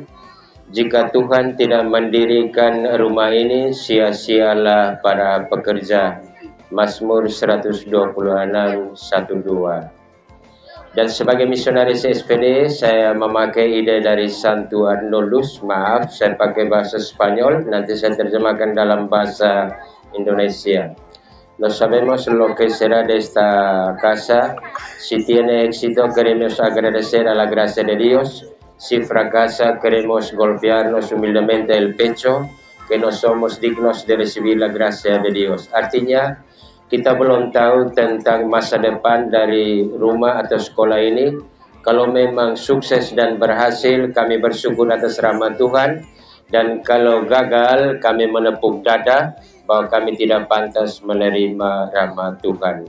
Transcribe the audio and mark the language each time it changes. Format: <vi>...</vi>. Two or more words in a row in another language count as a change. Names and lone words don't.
<id>Jika Tuhan tidak mendirikan rumah ini, sia-sialah para pekerja. Mazmur 126:1-2. Dan sebagai misionaris SPD, saya memakai ide dari Santo Arnoldus. Maaf, saya pakai bahasa Spanyol. Nanti saya terjemahkan dalam bahasa Indonesia.</id> <es>No sabemos lo que será de esta casa. Si tiene éxito, queremos agradecer a la gracia de Dios. Si fracasa, queremos golpearnos humildemente el pecho, que no somos dignos de recibir la gracia de Dios.</es> <id>Artinya, kita belum tahu tentang masa depan dari rumah atau sekolah ini. Kalau memang sukses dan berhasil, kami bersyukur atas rahmat Tuhan. Dan kalau gagal, kami menepuk dada bahwa kami tidak pantas menerima rahmat Tuhan.</id>